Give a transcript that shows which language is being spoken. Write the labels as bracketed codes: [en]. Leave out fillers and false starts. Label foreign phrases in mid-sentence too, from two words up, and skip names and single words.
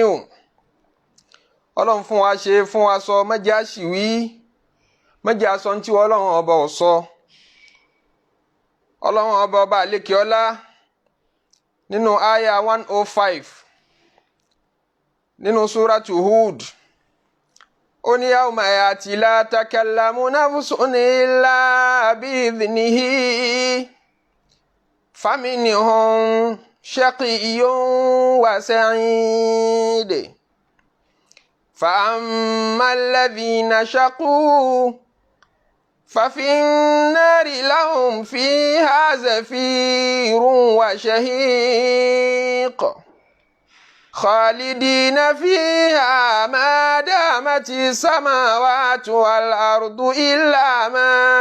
[yo] Ọlọ́run fún wa ṣe, fún wa sọ, má jẹ́ á ṣìwí, méjì aṣọ tí ọlọ́run ọba ò sọ. ọlọ́run ọba àlékè ọlá nínú àyà 105 nínú súratu Hud ó ní [ar] يوم يأت لا تكلم نفس إلا بإذنه فمنهم شقي وسعيد فأما الذين شقوا ففي النار لهم فيها زفير وشهيق خالدين فيها ما دامت السماوات والأرض إلا ما